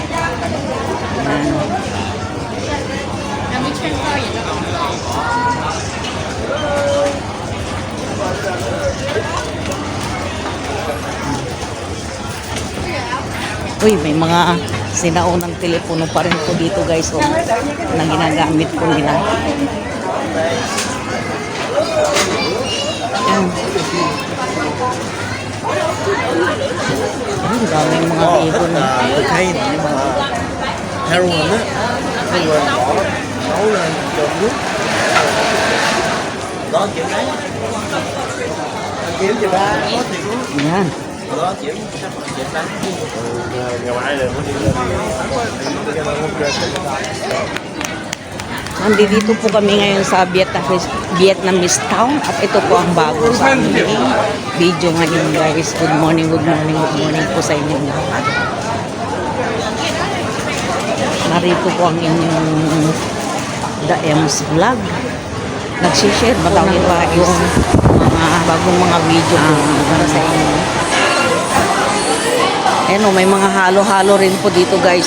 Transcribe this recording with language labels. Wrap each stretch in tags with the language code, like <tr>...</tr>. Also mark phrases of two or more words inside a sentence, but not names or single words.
<tl>Uy, may mga sinaunang telepono pa rin po dito guys, oh, na ginagamit po nila. Ayan. Ang daming mga ibon.</tl> <vi>Cocaine, heroin á, heroin bỏ nấu lên trộn nước. Đó kiểu đấy. Kiếm cho ba có tiền luôn. Ayan. Đó kiểu chuyện đánh. Ngày mai rồi mới đi lên.</vi> <tl>Nandito po kami ngayon sa</tl> <en>Vietnamese town</en> <tl>at ito po ang bago sa aming video ngayon guys.</tl> <en>Good morning, good morning, good morning</en> <tl>po sa inyong lahat. Narito po ang inyong The M's Vlog. Nagsishare po ng bagong mga video po para sa inyo. Ayan o, may mga halo-halo rin po dito guys.</tl>